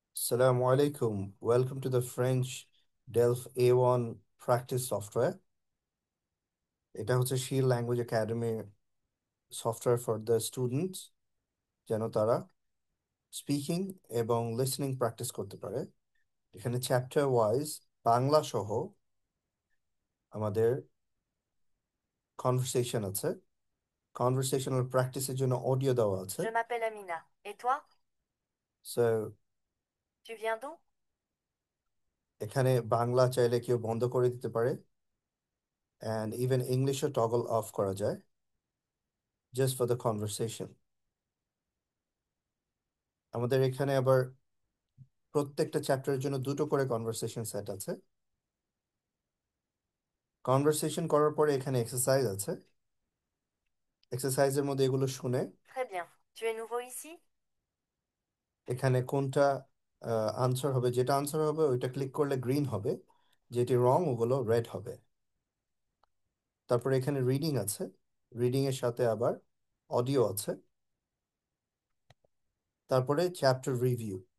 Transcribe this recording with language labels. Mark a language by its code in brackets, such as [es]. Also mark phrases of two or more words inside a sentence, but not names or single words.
[ar] السلام عليكم. [en] Welcome to the French Delph A1 practice software. [bn] এটা হচ্ছে শির ল্যাঙ্গুয়েজ একাডেমি [en] software for the students, [bn] যেন তারা স্পিকিং এবং [en] listening practice [bn] করতে পারে। এখানে [en] chapter wise [bn] বাংলা সহ আমাদের কনভারসেশন আছে। [en] conversational practiceের [bn] জন্য অডিও দেওয়া আছে। [fr] Je m'appelle Amina. Et toi? সো Tu viens d'où? [bn] এখানে বাংলা চাইলে কেউ বন্ধ করে দিতে পারে, [en] and even [bn] ইংলিশও [en] toggle off [bn] করা যায় [en] just for the conversation. [bn] আমাদের এখানে আবার প্রত্যেকটা চ্যাপ্টারের জন্য দুটো করে কনভারসেশন সেট আছে। কনভারসেশন করার পরে এখানে এক্সারসাইজ আছে। এক্সারসাইজের মধ্যে এগুলো শুনে [fr] Très bien. Tu es nouveau ici? [bn] এখানে কোনটা আনসার হবে, যেটা আনসার হবে ওইটা ক্লিক করলে গ্রিন হবে, যেটি রং ওগুলো রেড হবে। তারপরে এখানে রিডিং আছে, রিডিং এর সাথে আবার অডিও আছে। তারপরে [en] chapter review.